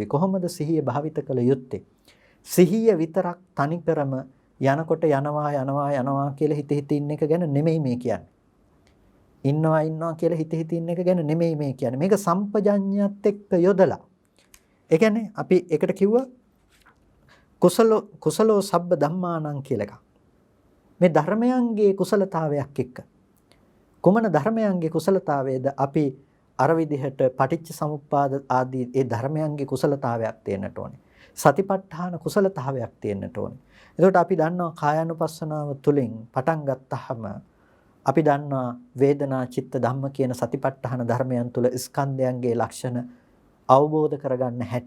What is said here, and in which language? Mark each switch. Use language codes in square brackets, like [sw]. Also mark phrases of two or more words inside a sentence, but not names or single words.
[si] කොහොමද සිහිය භාවිත කළ යුත්තේ? සිහිය විතරක් තනිකරම යනකොට යනවා කියලා හිත ඉන්න එක ගැන නෙමෙයි මේ කියන්නේ. ඉන්නවා කියලා හිත ඉන්න එක ගැන නෙමෙයි මේ කියන්නේ. මේක සම්පජඤ්ඤයත් එක්ක යොදලා. ඒ කියන්නේ අපි එකට කිව්වා [pi] කුසලෝ සබ්බ ධම්මානං [si] කියලා එකක්. මේ ධර්මයන්ගේ කුසලතාවයක් එක්ක කුමන ධර්මයන්ගේ කුසලතාවයේද අපි අර විදිහට පටිච්ච සමුප්පාද ආදී ඒ ධර්මයන්ගේ කුසලතාවයක් තියෙන්නට ඕනේ. සතිපට්ඨාන කුසලතාවයක් තියෙන්නට ඕනේ. එතකොට අපි දන්නවා කායानुපස්සනාව තුළින් පටන් ගත්තාම අපි දන්නවා වේදනා චිත්ත ධම්ම කියන සතිපට්ඨාන ධර්මයන් තුළ ස්කන්ධයන්ගේ ලක්ෂණ අවබෝධ කරගන්න හැටි.